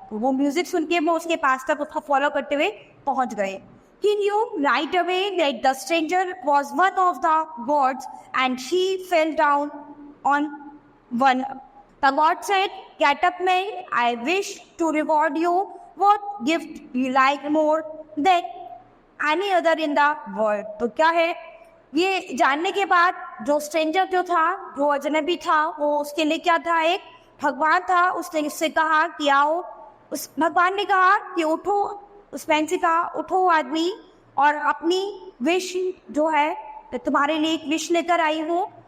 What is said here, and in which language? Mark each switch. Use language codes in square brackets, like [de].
[hi] तो वो म्यूजिक सुन के वो उसके पास तक उसको फॉलो करते हुए पहुंच गए। [en] He knew right away that the stranger was one of the gods, and she fell down on one. The god said, "Get up, man. I wish to reward you. What gift you like more than any other in the world?" [hi] तो क्या है, ये जानने के बाद जो stranger जो था, जो अजनबी था, वो उसके लिए क्या था, एक भगवान था। उसने उससे कहा कि आओ। उस भगवान ने कहा कि उठो। उस मैन से कहा, उठो आदमी, और अपनी विश जो है तुम्हारे लिए एक विश लेकर आई हूँ।